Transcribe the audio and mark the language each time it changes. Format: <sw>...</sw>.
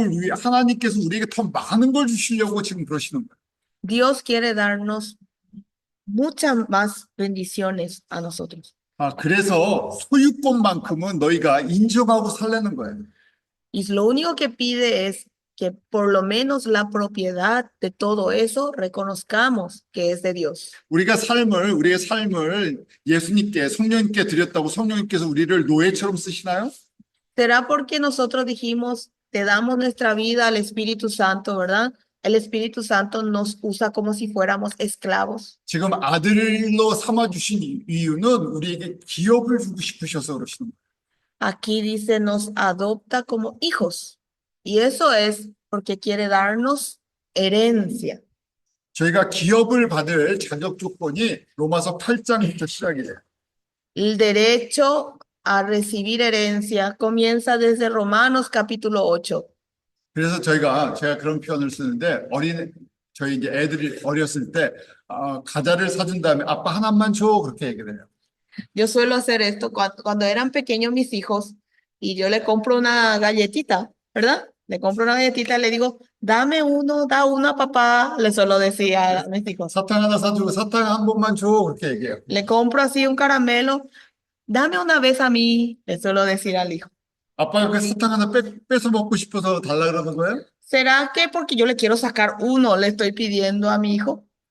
<ko>하나님께서 우리에게 더 많은 걸 주시려고 지금 그러시는 거예요.</ko> <es>Dios quiere darnos muchas más bendiciones a nosotros.</es> <ko>그래서 소유권만큼은 너희가 인정하고 살라는 거예요.</ko> <es>Y lo único que pide es que por lo menos la propiedad de todo eso reconozcamos que es de Dios.</es> <ko>우리의 삶을 예수님께, 성령님께 드렸다고 성령님께서 우리를 노예처럼 쓰시나요?</ko> <es>¿Será porque nosotros dijimos, te damos nuestra vida al Espíritu Santo, ¿verdad? El Espíritu Santo nos usa como si fuéramos esclavos.</es> <ko>지금 아들로 삼아주신 이유는 우리에게 기업을 주고 싶으셔서 그러시는 거예요.</ko> <es>Aquí dice, nos adopta como hijos. Y eso es porque quiere darnos herencia.</es> <ko>저희가 기업을 받을 자격 조건이 로마서 8장부터 시작이에요.</ko> <es>El derecho a recibir herencia comienza desde Romanos capítulo 8.</es> <ko>그래서 제가 그런 표현을 쓰는데 저희 이제 애들이 어렸을 때 과자를 사준 다음에 아빠 하나만 줘 그렇게 얘기를 해요.</ko> <es>Yo suelo hacer esto cuando eran pequeños mis hijos y yo le compro una galletita, ¿verdad? Le compro una galletita y le digo, dame uno, da uno a papá, le suelo decir a mis hijos.</es> <ko>사탕 하나 사주고 사탕 한 번만 줘 그렇게 얘기해요.</ko> <es>Le compro así un caramelo, dame una vez a mí, le suelo decir al hijo.</es> <ko>아빠가 그 사탕 하나 뺏어 먹고 싶어서 달라 그러는 거예요?</ko> <es>¿Será que porque yo le quiero sacar uno, le estoy pidiendo a mi hijo?</es>